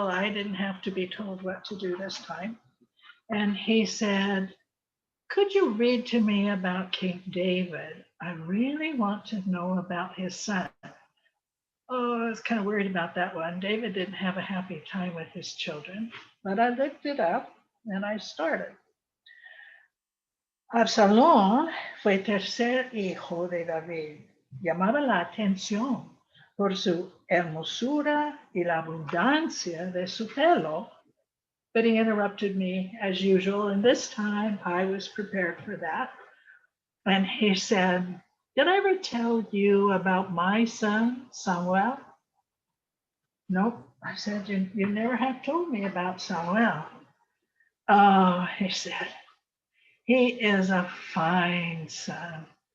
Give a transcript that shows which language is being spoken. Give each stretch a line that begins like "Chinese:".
English: I didn't have to be told what to do this time. And he said, could you read to me about King David? I really want to know about his son. Oh, I was kind of worried about that one. David didn't have a happy time with his children, but I looked it up and I started.
Spanish: Absalón fue tercer hijo de David. Llamaba la atención por su hermosura y la abundancia de su pelo.
English: But he interrupted me as usual, and this time I was prepared for that. And he said, did I ever tell you about my son, Samuel? Nope. I said, you never have told me about Samuel. Oh, he said, he is a fine son.